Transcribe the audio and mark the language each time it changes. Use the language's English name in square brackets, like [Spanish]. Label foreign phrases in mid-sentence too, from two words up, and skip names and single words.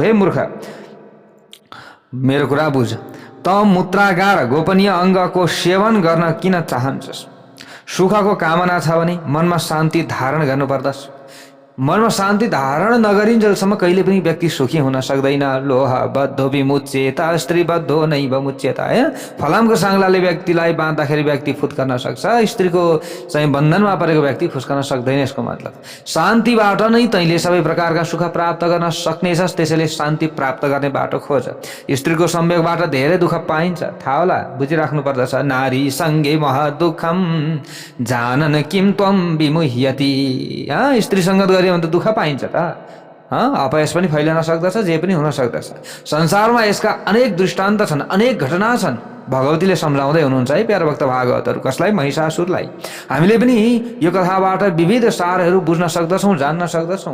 [Nepali] हे मूर्ख, मेरो कुरा बुझ। त मूत्रागार गोपनीय अङ्गको सेवन गर्न किन चाहन्छस्? सुखको कामना छ भने मनमा शान्ति धारण गर्नुपर्दछ। मनमा शान्ति धारण नगरिन्जेलसम्म कहिले पनि व्यक्ति सुखी हुन सक्दैन। [Sanskrit] लोह बद्धो विमुच्येत स्त्रीबद्धो नैव मुच्येत। [Nepali] फलामको साङ्लाले व्यक्तिलाई बाँध्दाखेरि व्यक्ति फुत्कन सक्छ, स्त्रीको चाहिँ बन्धनमा परेको व्यक्ति फुस्कन सक्दैन। यसको मतलब शान्तिबाट नै तैँले सबै प्रकारका सुख प्राप्त गर्न सक्नेछस्। त्यसैले शान्ति प्राप्त गर्ने बाटो खोज। स्त्रीको संयोगबाट धेरै दुःख पाइन्छ, थाहा होला, बुझिराख्नु पर्दछ। [Sanskrit] नारी सङ्गे महदुःखम जानन किम त्वम विमुह्यति। [Nepali] स्त्री सङ्गत गरे भने त दुःख पाइन्छ त, अपयश पनि फैलन सक्दछ, जे पनि हुन सक्दछ। संसारमा यसका अनेक दृष्टान्त छन्, अनेक घटना छन्। भगवतीले सम्झाउँदै हुनुहुन्छ है प्यारो भक्त भागवतहरू। कसलाई? महिषासुरलाई। हामीले पनि यो कथाबाट विविध सारहरू बुझ्न सक्दछौँ, जान्न सक्दछौँ।